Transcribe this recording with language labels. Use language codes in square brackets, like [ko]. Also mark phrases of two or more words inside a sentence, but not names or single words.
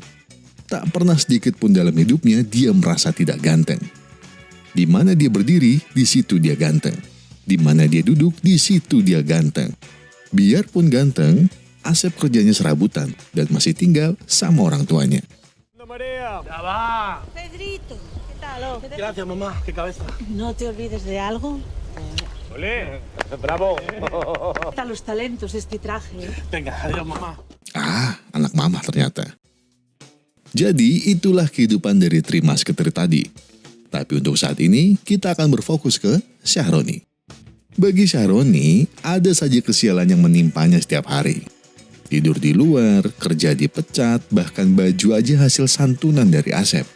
[id] Tak pernah sedikit pun dalam hidupnya dia merasa tidak ganteng. Di mana dia berdiri, di situ dia ganteng. Di mana dia duduk, di situ dia ganteng. Biarpun ganteng, Asep kerjanya serabutan dan masih tinggal sama orang tuanya. [es] María. Ya va. Pedrito, ¿qué tal? Gracias, mamá. Qué cabeza. No te olvides de algo. Olé. Bravo. Está los talentos este traje. Venga, adiós, mamá. [id] Anak mama ternyata. Jadi itulah kehidupan dari Trimas Ketri tadi. Tapi untuk saat ini, kita akan berfokus ke Syahroni. Bagi Syahroni, ada saja kesialan yang menimpanya setiap hari. Tidur di luar, kerja dipecat, bahkan baju aja hasil santunan dari Asep.